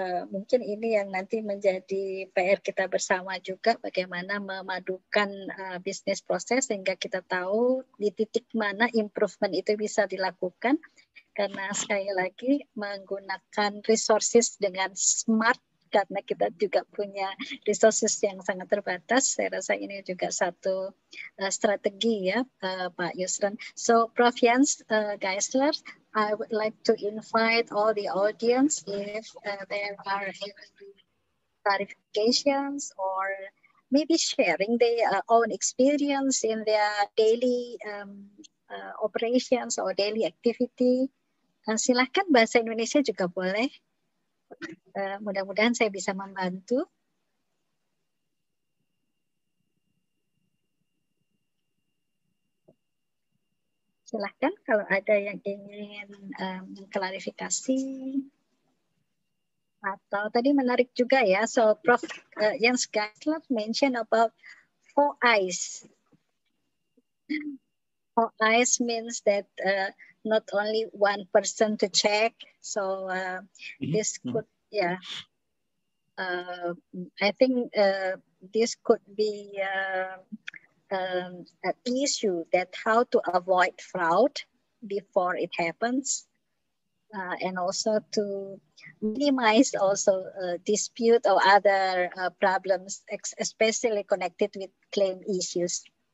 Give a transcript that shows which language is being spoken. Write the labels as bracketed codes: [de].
[id] Mungkin ini yang nanti menjadi PR kita bersama juga, bagaimana memadukan bisnis proses sehingga kita tahu di titik mana improvement itu bisa dilakukan. Karena sekali lagi menggunakan resources dengan smart, karena kita juga punya resources yang sangat terbatas. Saya rasa ini juga satu strategi ya, Pak Yusran. [en] So, [id] Prof. [en] Jens Geisler, I would like to invite all the audience if there are any clarifications or maybe sharing their own experience in their daily operations or daily activity. [id] Silahkan bahasa Indonesia juga boleh. Mudah-mudahan saya bisa membantu. Silahkan kalau ada yang ingin klarifikasi. Atau tadi menarik juga ya, so Prof. [en] Jens Geisler mentioned about 4 eyes. 4 eyes means that not only one person to check. So this could, I think this could be an issue, that how to avoid fraud before it happens, and also to minimize also dispute or other problems, especially connected with claim issues.